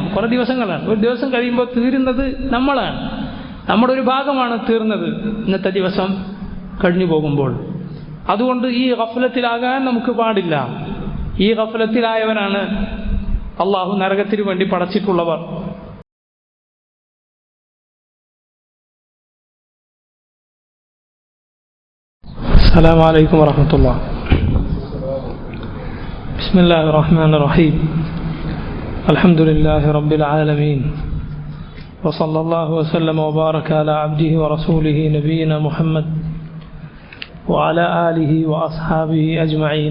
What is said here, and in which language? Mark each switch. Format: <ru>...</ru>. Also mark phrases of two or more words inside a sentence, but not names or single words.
<ml>കുറേ ദിവസങ്ങളാണ്. ഒരു ദിവസം കഴിയുമ്പോൾ തീരുന്നത് നമ്മളാണ്. നമ്മുടെ ഒരു ഭാഗമാണ് തീർന്നത് ഇന്നത്തെ ദിവസം കഴിഞ്ഞു പോകുമ്പോൾ. അതുകൊണ്ട് ഈ ഗഫ്ലത്തിലാകാൻ നമുക്ക് പാടില്ല. ഈ ഗഫ്ലത്തിലായവരാണ് അള്ളാഹു നരകത്തിനു വേണ്ടി പടച്ചിട്ടുള്ളവർ.</ml> <ar>السلام عليكم ورحمة الله. بسم الله الرحمن الرحيم. الحمد لله رب العالمين، وصلى الله وسلم وبارك على عبده ورسوله نبينا محمد وعلى آله وأصحابه أجمعين.</ar>